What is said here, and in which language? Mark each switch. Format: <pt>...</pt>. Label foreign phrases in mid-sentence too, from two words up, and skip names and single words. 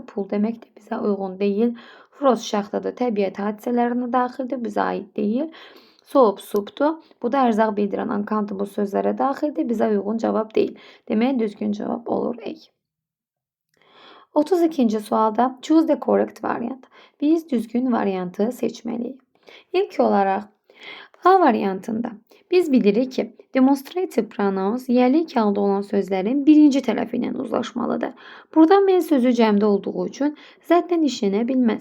<az>Pul demək də bizə uyğun deyil. Frost şaxtadır, təbiət hadisələrinə daxildir, bizə aid deyil. Soap supdur. Bu da ərzaq bildirən uncountable sözlərə daxildir, bizə uyğun cavab deyil. Demək düzgün cavab olur A. 32. sualda</az> <en>choose the correct variant.</en> <az>Biz düzgün variantı seçməliyik. İlk olaraq A variantında biz bilirik ki,</az> <en>demonstrative pronouns</en> <az>yerlik halda olan sözlərin birinci tərəfi ilə uzlaşmalıdır. Burada mən sözü cəmdə olduğu üçün zaten işlənə bilməz.</az>